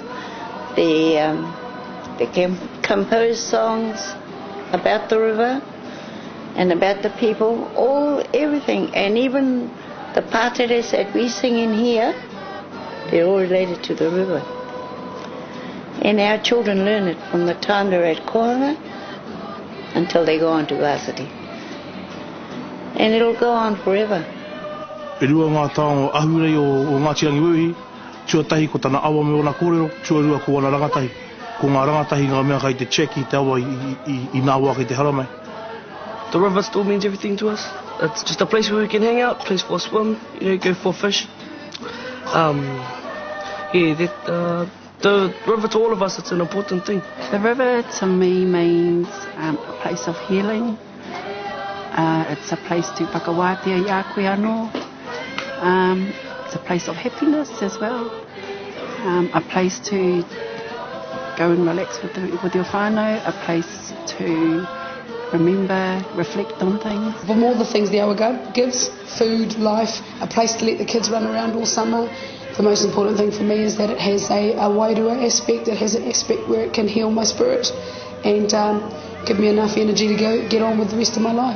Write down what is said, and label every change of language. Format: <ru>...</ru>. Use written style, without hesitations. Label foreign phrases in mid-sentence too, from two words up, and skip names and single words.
<en>they can compose songs about the river and about the people, everything, and even the pateres that we sing in here, they're all related to the river. And our children learn it from the time they're at kohanga until they go on to varsity. And it'll go on forever.</en> <mi>E rua ngā tāo ahurei o Ngāti Rangiwewehi, tuatahi ko tana awa me ona kōrero, tuarua ko ona rangatahi. Ko ngā rangatahi ngā mea kai te cheki te awa I nā wā kei te haramai.</mi> <en>The river still means everything to us. It's just a place where we can hang out, place for a swim, go for fish. The river to all of us, it's an important thing. The river to me means a place of healing. It's a place to</en> <mi>whakawātea I a koe anō.</mi> <en>It's a place of happiness as well. A place to go and relax with your whānau, a place to remember, reflect on things. From all the things the awa gives, food, life, a place to let the kids run around all summer, the most important thing for me is that it has a wairua aspect, it has an aspect where it can heal my spirit and give me enough energy to get on with the rest of my life.</en>